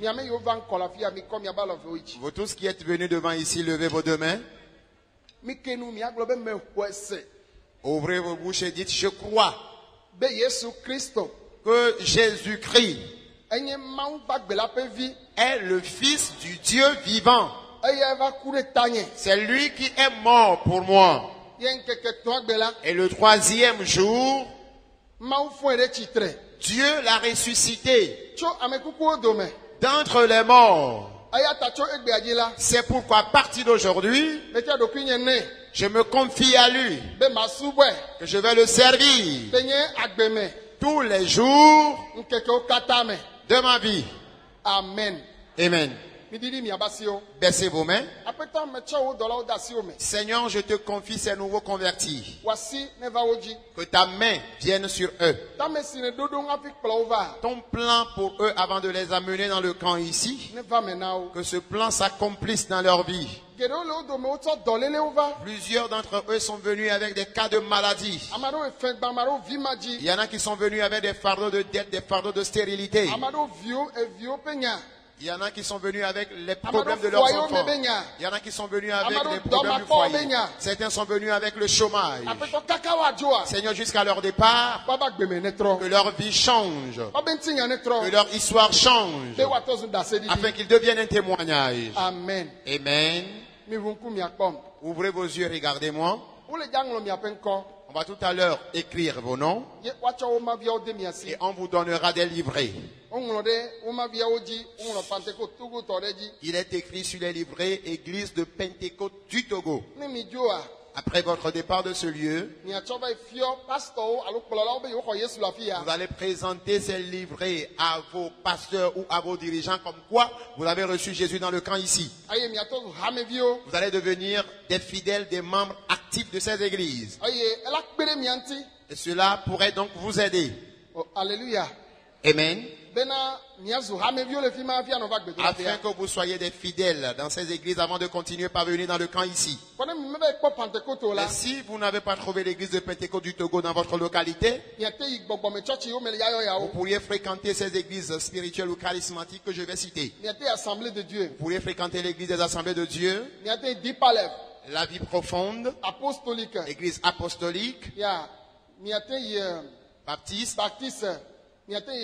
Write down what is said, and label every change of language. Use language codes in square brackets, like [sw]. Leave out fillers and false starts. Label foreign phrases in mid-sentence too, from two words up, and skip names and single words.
[fr] Vous tous qui êtes venus devant ici, levez vos deux mains. Ouvrez vos bouches et dites, je crois que Jésus-Christ est le Fils du Dieu vivant. [ee] eye va ku ɖe tanye. [fr] C'est lui qui est mort pour moi. [ee] Ye ŋkeke tɔ̃ gbe la, [fr] Et le troisième jour, [ee] Mawu fɔe ɖe tsitre [fr] Dieu l'a ressuscité [ee] tso ame kukuwo dome. [fr] d'entre les morts. [ee] Eya ta tso egbea dzi la, [fr] C'est pourquoi à partir d'aujourd'hui, [ee] metsɔ ɖokui nye nɛ [fr] je me confie à lui, [ee] be masubɔe [fr] que je vais le servir [ee] be nye agbeme [fr] tous les jours [ee] ŋkekewo katã me. [fr] de ma vie. [ee] Amen. [fr] Amen. [ee] Mididi miaba siwo. [fr] Baissez vos mains. [ee] Aƒetɔ metsɔ wo dɔlawo de asiwo me. [fr] Seigneur, je te confie ces nouveaux convertis. [ee] Woasi ne va wo dzi. [fr] Que ta main vienne sur eux. [ee] Tame si ne ɖoɖo hafi kplɔ wo va. [fr] Ton plan pour eux avant de les amener dans le camp ici, [ee] Ne va me na wo. [fr] que ce plan s'accomplisse dans leur vie. [ee] Geɖewo le wo dome wotsɔ dɔlélewo va. [fr] Plusieurs d'entre eux sont venus avec des cas de maladie. [ee] Ame aɖewo efɛ gba, ame aɖewo vi ma dzi. [fr] Il y en a qui sont venus avec des fardeaux de dette, des fardeaux de stérilité. [ee] Ame aɖewo eviwo ƒe nya. [fr] Il y en a qui sont venus avec les problèmes de leurs enfants. Il y en a qui sont venus avec les problèmes du foyer. Certains sont venus avec le chômage. [ee] Aƒetɔ kaka woadzɔa. [fr] Seigneur, jusqu'à leur départ, [ee] Baba gbeme ne trɔ. [fr] que leur vie change, [ee] Wobe ŋutinya ne [fr] que [ee] trɔ. [fr] leur histoire change, [ee] Be woatɔ zu ɖaseɖiɖi. [fr] afin qu'ils deviennent un témoignage. [ee] Amen. [fr] Amen. [ee] Miʋu ŋku miakpɔm. [fr] Ouvrez vos yeux, regardez-moi. [ee] Wole dza ŋlɔ miaƒe ŋkɔ. [fr] On va tout à l'heure écrire vos noms [ee] Ye woatsɔ wo maviawo de mia si. [fr] et on vous donnera des livrets. [ee] Woŋlɔ ɖe wo maviawo dzi. Woŋlɔ Pentecôte Togotɔ ɖe dzi. [fr] Il est écrit sur les livrets Église de Pentecôte du Togo. [ee] Ne mi dzoa, [fr] Après votre départ de ce lieu, [ee] miatsɔ va yi fiɔ pastorwo alo kplɔlawo be yewoxɔ Yesu le afi ya. [fr] vous allez présenter ces livrets à vos pasteurs ou à vos dirigeants comme quoi vous avez reçu Jésus dans le camp ici. [ee] Eye miatɔ zu hameviwo. [fr] Vous allez devenir des fidèles, des membres actifs de ces églises. [ee] Eye ela kpe ɖe mia ŋuti. [fr] Et cela pourrait donc vous aider. Oh, alléluia. Amen. [ee] Bena miazu hameviwo le fi ma hafi anɔ va gbedoɖaƒea. [fr] Afin que vous soyez des fidèles dans ces églises avant de continuer par venir dans le camp ici. [ee] Kɔ ne mi mebe kpɔ Pentecôte o la. [fr] Mais si vous n'avez pas trouvé l'église de Pentecôte du Togo dans votre localité, [ee] Miate yi gbɔgbɔme tsɔtsiwo me le yayɔ [fr] vous [ee] yawo. [fr] pourriez fréquenter ces églises spirituelles ou charismatiques que je vais citer. [ee] Miate yi Assemblée de Dieu. [fr] Vous pourriez fréquenter l'église des assemblées de Dieu, [ee] Miate yi Deep Life. [fr] la vie profonde, [ee] Apostolique. [fr] l'église apostolique, [ee] Ya. Miate yi [fr] baptiste, [ee] Baptiste. Miate yi